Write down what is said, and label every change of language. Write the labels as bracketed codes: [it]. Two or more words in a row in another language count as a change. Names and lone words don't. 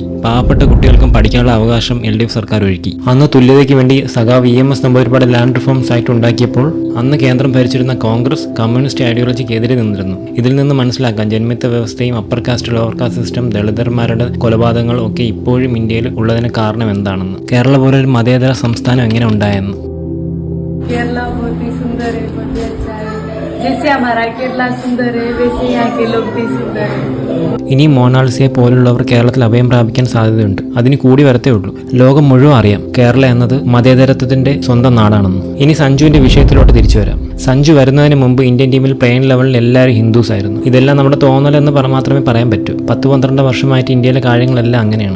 [ml] പാവപ്പെട്ട കുട്ടികൾക്കും പഠിക്കാനുള്ള അവകാശം LDF സർക്കാർ ഒരുക്കി. അന്ന് തുല്യതയ്ക്ക് വേണ്ടി സഖാവ് EMS നമ്പൂതിരിപ്പാട് [en] land reform site [ml] ഉണ്ടാക്കിയപ്പോൾ അന്ന് കേന്ദ്രം ഭരിച്ചിരുന്ന കോൺഗ്രസ് [en] communist ideology [ml] എതിരെ നിന്നിരുന്നു. ഇതിൽ നിന്ന് മനസ്സിലാക്കാൻ ജന്മിത്ത വ്യവസ്ഥയും [en] upper caste, lower caste system, [ml] ദളിതന്മാരുടെ കൊലപാതകങ്ങൾ ഒക്കെ ഇപ്പോഴും ഇന്ത്യയിൽ ഉള്ളതിന് കാരണം എന്താണെന്ന്, കേരള പോലൊരു മതേതര സംസ്ഥാനം എങ്ങനെ ഉണ്ടായെന്ന്. [hi] केरला बहुत ही सुंदर है, बहुत ही अच्छा है. जैसे हमारा केरला सुंदर है वैसे यहाँ के लोग भी सुंदर है. [ml] ഇനി മൊണാലിസയെ പോലുള്ളവർ കേരളത്തിൽ അഭയം പ്രാപിക്കാൻ സാധ്യതയുണ്ട്. അതിന് കൂടി വരത്തേ ഉള്ളൂ. ലോകം മുഴുവൻ അറിയാം കേരള എന്നത് മതേതരത്വത്തിന്റെ സ്വന്തം നാടാണെന്ന്. ഇനി സഞ്ജുവിന്റെ വിഷയത്തിലോട്ട് തിരിച്ചു വരാം. സഞ്ജു വരുന്നതിന് മുമ്പ് ഇന്ത്യൻ ടീമിൽ പ്ലെയിൻ ലെവലിൽ എല്ലാവരും ഹിന്ദുസ് ആയിരുന്നു. ഇതെല്ലാം നമ്മുടെ തോന്നലെന്ന് മാത്രമേ പറയാൻ പറ്റൂ. 10-12 വർഷമായിട്ട് ഇന്ത്യയിലെ കാര്യങ്ങളെല്ലാം അങ്ങനെയാണ്.